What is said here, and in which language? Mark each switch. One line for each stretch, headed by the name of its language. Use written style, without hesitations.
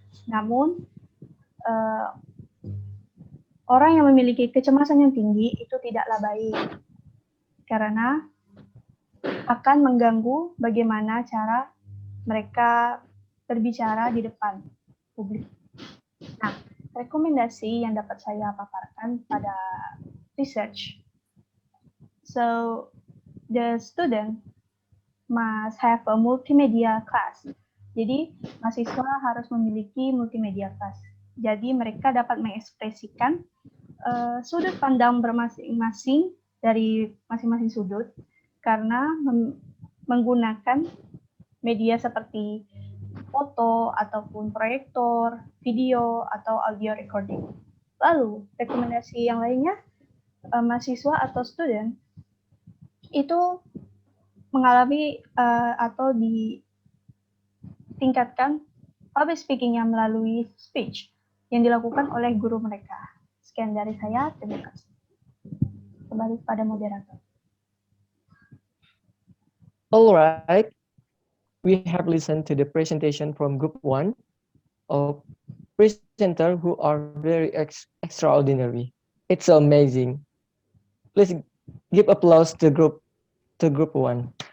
Indonesian: Namun orang yang memiliki kecemasan yang tinggi itu tidaklah baik, karena akan mengganggu bagaimana cara mereka berbicara di depan publik. Nah, rekomendasi yang dapat saya paparkan pada research.
English: So, the student must have a multimedia class.
Indonesian: Jadi, mahasiswa harus memiliki multimedia class. Jadi, mereka dapat mengekspresikan sudut pandang bermasing-masing dari masing-masing sudut karena menggunakan media seperti foto ataupun proyektor, video, atau audio recording. Lalu, rekomendasi yang lainnya, mahasiswa atau student itu mengalami atau ditingkatkan public speaking-nya melalui speech yang dilakukan oleh guru mereka. Sekian dari saya, terima kasih. Kembali pada moderator.
English: All right. We have listened to the presentation from Group 1 of presenter who are very extraordinary. It's amazing. Please give applause to Group 1.